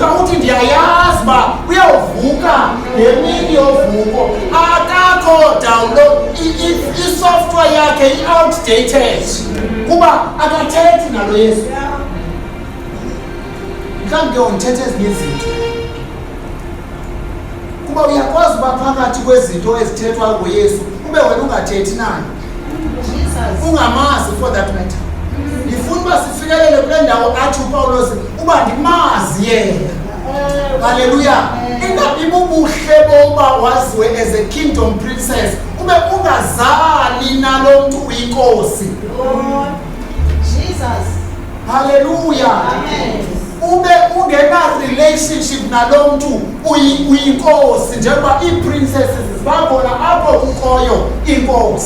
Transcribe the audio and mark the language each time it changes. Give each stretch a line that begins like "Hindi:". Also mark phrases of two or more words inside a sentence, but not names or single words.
Xhosa: Uthi ndiyayazi uba uyawuvuka ngemini yovuko, akakho download, i-software yakhe i-outdated, kuba akathethi nalo Yesu. Mhlawumbi ke undithetha ezinye izinto. uba phakathi kwezinto ezithethwa nguYesu ube wena ungathethi naye, Jesus. ungamazi
English: for that matter.
Xhosa: Ndifuna uba sifikelele kule ndawo athi uPawulos uba ndimazi yena. Haleluya. Ingabi bubuhle boba waziwe
English: as a kingdom princess
Xhosa: ube ungazali nalo mntu uyinkosi. Jesus. Haleluya. Amen. Ube ungena relationship nalo mntu uyinkosi njengoba ii-princesses zibakhona apho kukhoyo inkosi.